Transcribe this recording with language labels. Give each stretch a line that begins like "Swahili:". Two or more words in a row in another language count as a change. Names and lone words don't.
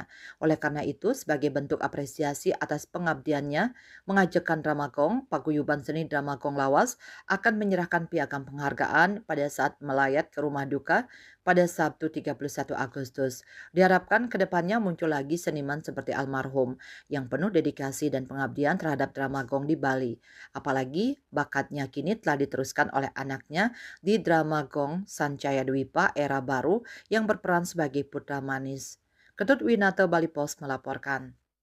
Indonesian: Oleh karena itu, sebagai bentuk apresiasi atas pengabdiannya mengajarkan drama Gong, Paguyuban Seni Drama Gong Lawas akan menyerahkan piagam penghargaan pada saat melayat ke rumah duka pada Sabtu 31 Agustus. Diharapkan kedepannya muncul lagi seniman seperti almarhum yang penuh dedikasi dan pengabdian terhadap drama Gong di Bali. Apalagi bakatnya kini telah diteruskan oleh anaknya di drama Gong Sancaya Dwipa era baru yang berperan sebagai putra manis. Ketut Winata, Bali Post melaporkan.